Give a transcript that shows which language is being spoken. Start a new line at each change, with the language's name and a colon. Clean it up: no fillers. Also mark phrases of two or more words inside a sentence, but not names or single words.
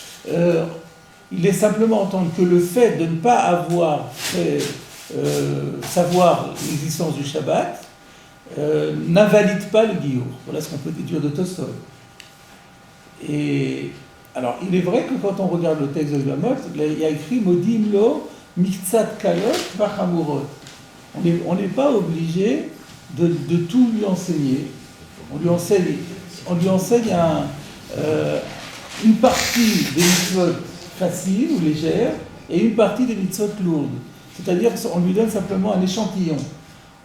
French: Il est simplement entendu que le fait de ne pas avoir fait savoir l'existence du Shabbat n'invalide pas le Giour. Voilà ce qu'on peut déduire de Tosfot. Et alors, il est vrai que quand on regarde le texte de Yevamot, il y a écrit
Hebrew: מודיעים לו מקצת קלות וחמורות.
French: On n'est pas obligé de tout lui enseigner. On lui enseigne une partie des mitzvot faciles ou légères et une partie des mitzvot lourdes. C'est-à-dire qu'on lui donne simplement un échantillon.